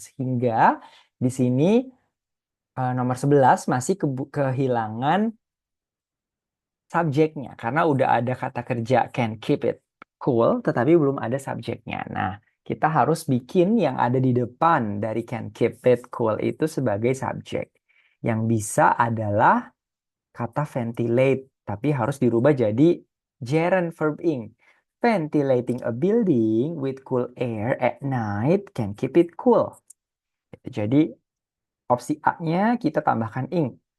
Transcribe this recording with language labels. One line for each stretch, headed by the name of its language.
Indonesian: Sehingga di sini nomor 11 masih kehilangan subjeknya karena udah ada kata kerja
English: can keep it cool
Indonesian: tetapi belum ada subjeknya. Nah, kita harus bikin yang ada di depan dari
English: can keep it cool
Indonesian: itu sebagai subjek. Yang bisa adalah kata ventilate, tapi harus dirubah jadi gerund verb ing.
English: Ventilating a building with cool air at night can keep it cool.
Indonesian: Jadi opsi A-nya kita tambahkan ing.